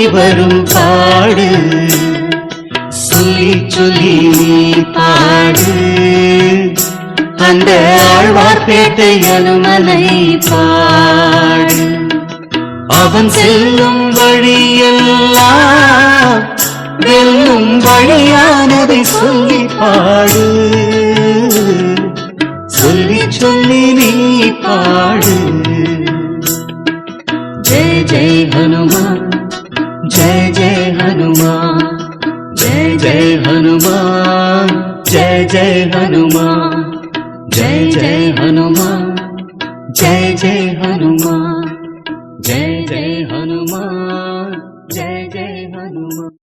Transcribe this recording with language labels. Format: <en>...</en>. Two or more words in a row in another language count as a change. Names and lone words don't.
<ta>வரும் பாடு சொல்லி சொல்லி நீ பாடு அந்த ஆழ்வார்பேட்டை அனுமனை பாடு அவன் செல்லும் வழியெல்லாம் வெல்லும் வழியானதை சொல்லி பாடு சொல்லி சொல்லி நீ பாடு</ta> <hi>जय जय हनुमान जय जय हनुमान जय जय हनुमान जय जय हनुमान जय जय हनुमान जय जय हनुमान जय जय हनुमान जय जय हनुमान।</hi>